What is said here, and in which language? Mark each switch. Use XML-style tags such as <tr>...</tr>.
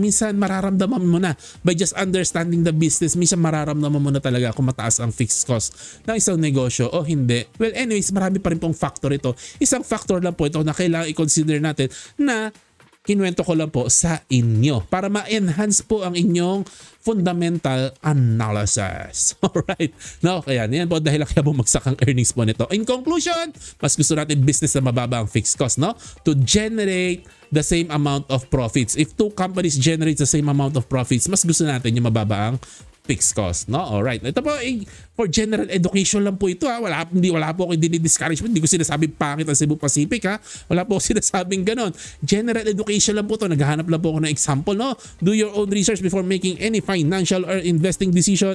<en>Minsan mararamdaman mo na by just understanding the business.</en> <tl>Minsan mararamdaman mo na talaga kung mataas ang fixed cost ng isang negosyo o hindi. Well, anyways, marami pa rin pong factor ito. Isang factor lang po ito na kailangan i-consider natin na kinuwento ko lang po sa inyo para ma-enhance po ang inyong fundamental analysis. Alright. No, kaya yan po dahil kaya bumagsak ang earnings po nito. In conclusion, mas gusto natin business na mababa ang fixed cost, no?</tl> <en>To generate the same amount of profits. If two companies generate the same amount of profits, mas gusto natin yung mababa ang fixed cost, no? Alright.</en> <tl>Ito po, for general education lang po ito, ha. Wala po akong dinidiscourage. Hindi ko sinasabing pangit ang Cebu Pacific, ha. Wala po akong sinasabing ganon. General education lang po ito. Naghahanap lang po ako ng example, no?</tl> <en>Do your own research before making any financial or investing decision.</en>